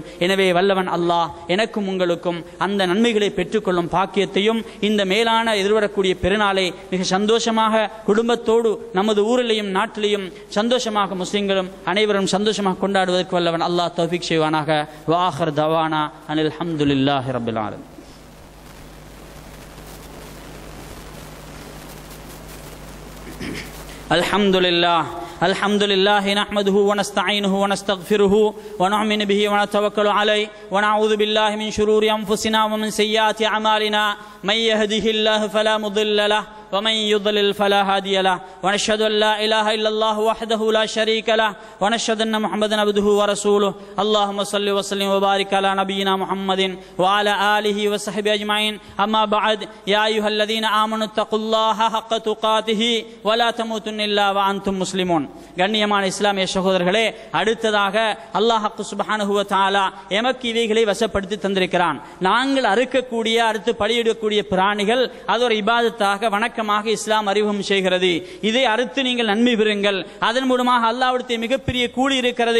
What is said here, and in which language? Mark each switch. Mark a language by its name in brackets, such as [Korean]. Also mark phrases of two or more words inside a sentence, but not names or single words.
[Tamil] எனவே வல்லவன் அல்லாஹ் எனக்கும் உங்களுக்கும் அந்த நன்மைகளை பெற்றுக்கொள்ளும் பாக்கியத்தையும் இந்த மேலான எதிர்வரக்கூடிய பெருநாளை மிக சந்தோஷமாக குடும்பத்தோடு நமது ஊரிலேயும் நாட்டிலேயும் சந்தோஷமாக முஸ்லிம்களும் அனைவரும் சந்தோஷமாக கொண்டாடுவதற்கு வல்லவன் அல்லாஹ் தௌஃபீக் செய்வானாக. [Arabic] وآخر دعوانا أن الحمد لله رب العالمين. الحمد لله نحمده ونستعينه ونستغفره ونؤمن به ونتوكل عليه ونعوذ بالله من شرور أنفسنا ومن سيئات أعمالنا من يهده الله فلا مضل له ومن يضلل فلا هادي له ونشهد أن لا إله إلا الله وحده لا شريك له ونشهد أن محمدا عبده ورسوله. اللهم صل وسلم وبارك على نبينا محمد وعلى آله وصحبه أجمعين. أما بعد، يا أيها الذين آمنوا اتقوا الله حق تقاته ولا تموتن إلا وأنتم مسلمون. [Tamil] கண்ணியமான இஸ்லாமிய சகோதரர்களே, அடுத்ததாக [Arabic] الله سبحانه وتعالى [Tamil] எமக்கு இவைகளை வசப்படுத்தி தந்திருக்கிறான். நாங்கள் அறுக்கக்கூடிய அடுத்து பலியிடக்கூடிய பிராணிகள் அது ஒரு இபாதத்தாக வணக்கமாக இஸ்லாம் அறிமுகம் செய்கிறது. இதை அறுத்து நீங்கள் நன்மை பெறுங்கள், அதன் மூலமாக அல்லாஹ்விடத்தில் மிகப்பெரிய கூலி இருக்கிறது.